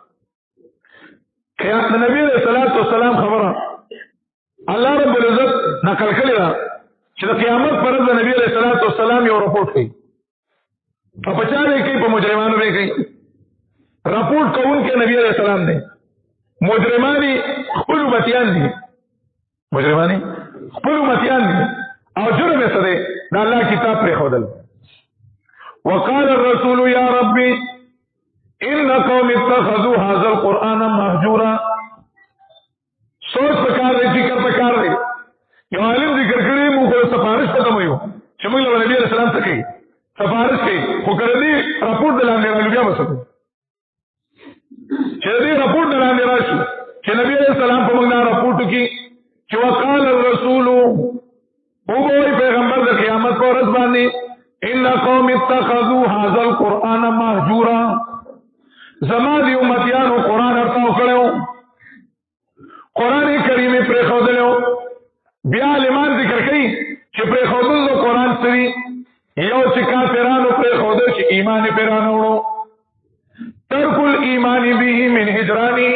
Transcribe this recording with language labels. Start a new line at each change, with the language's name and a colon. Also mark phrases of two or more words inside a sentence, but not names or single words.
Pashto: د نبي
Arabic: علیه الصلاة والسلام
Pashto: خبره
Arabic: الله رب العزت
Pashto: نقل کړې ده چې د قیامت پر ورځ د نبی
Arabic: علیه الصلاة والسلام
Pashto: یو رپورټ کوي، او په چا به کوي؟ په مجرمانو به کوي. رپورټ کوونکی نبی
Arabic: علیه السلام
Pashto: دی، مجرمانی خپل امتیان دي، مجرمانی خپل امتیان دي او جرم یې څه دی؟ د الله کتاب پرېښودل.
Arabic: وقال الرسول یا ربي ان قوم اتخذوا هذا القرآن مهجورا.
Pashto: سوچ پکار دی، فکر پکار دی. یو عالم ذکر کړی موږ سفارش ته وایو چې موږ له نبی
Arabic: علیه السلام
Pashto: څخه کوي سفارش کوي، خو کله دې راپورټ د لاندې رالو بیا وساتو چې دې راپورټ د لاندې راشي چې نبی
Arabic: علیه السلام
Pashto: په موږ نه راپورټ کې چې
Arabic: وقال الرسول
Pashto: او وی پیغمبر د قیامت پر ورځ باندې
Arabic: ان قوم اتخذوا هذا القرآن مهجورا.
Pashto: زما دی امتیانو قرآن ارتاو کړو، قرآن کریم پرېښودلو. بیا علمان ذکر کوي چې پرېښودل د قرآن سری یو چې کافرانو پرېښودل چې ایمان پرې رانه
Arabic: ترک الایمان به من هجرانه.